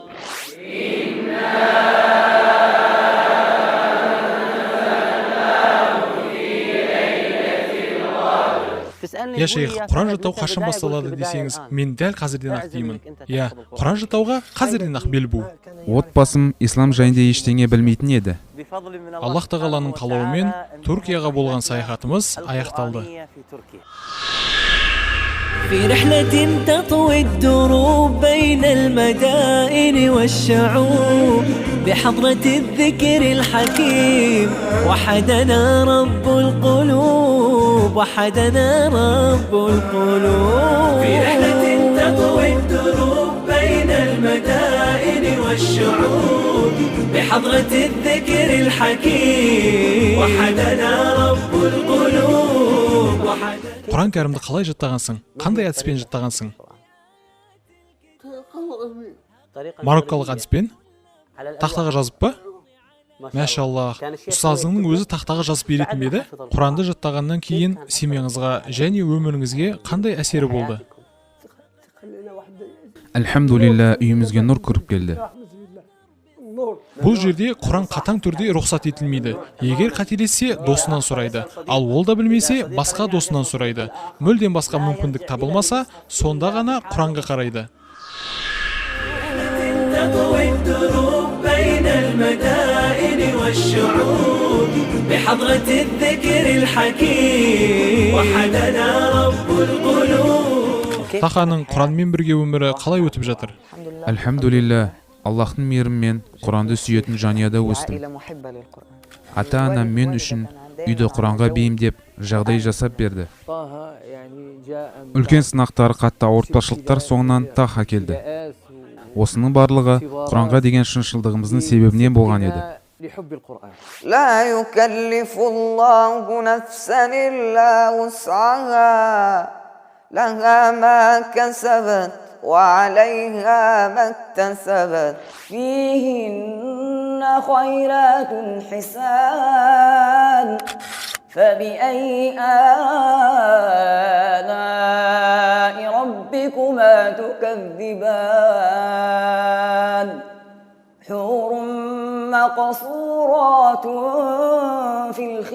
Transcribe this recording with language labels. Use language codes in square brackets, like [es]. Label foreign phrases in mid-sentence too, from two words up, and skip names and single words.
[kk] Я шейх, Құран жаттау қашан басталады десеңіз, мен дәл қазірден ақ деймін. Я, Құран жаттауға қазірден ақ бел бу. Отбасым ислам жайында ештеңе білмейтін еді. Аллах тағаланың қалауымен Түркияға болған саяхатымыз аяқталды. [ar] في رحلة تطوي الدروب بين المدائن والشعوب بحضرة الذكر الحكيم وحدنا رب القلوب وحدنا رب القلوب في رحلة تطوي الدروب بين المدائن والشعوب بحضرة الذكر الحكيم وحدنا رب القلوب وحدنا. [kk] Құран кәрімді қалай жаттағансың? Қандай әдіспен жаттағансың? Мароккалық әдіспен? Тақтаға жазып па? Мәшаллах, ұстазыңның өзі тақтаға жазып беретін бе еді? Құранды жаттағаннан кейін семьяңызға және өміріңізге қандай әсері болды? Әлхамдулилля, үйімізге нұр кіріп келді. Бұл жерде Құран қатаң түрде рұқсат етілмейді. Егер қателессе, досынан сұрайды. Ал ол да білмесе, басқа досынан сұрайды. Мүлден басқа мүмкіндік табылмаса, сонда ғана Құранға қарайды. [ar] والشعوب بحضرة الذكر الحكيم وحدنا رب القلوب. [kk] Таханың Құранмен бірге өмірі қалай өтіп жатыр? Альхамдулилля, Аллахтың мейірімімен Құранды сүйетін жанұяда өстім. Ата-анам мен үшін үйді Құранға бейімдеп жағдай жасап берді. Үлкен сынақтар, қатты ауыртпашылықтар соңынан Таха келді. Осының барлығы Құранға деген шыншылдығымыздың себебінен болған еді. [ar] لا يكلف الله نفسا إلا وسعها لها ما كسبت وعليها ما اكتسبت فيهن خيرات حسان فبأي آلاء ربكما تكذبان حور مقصورات في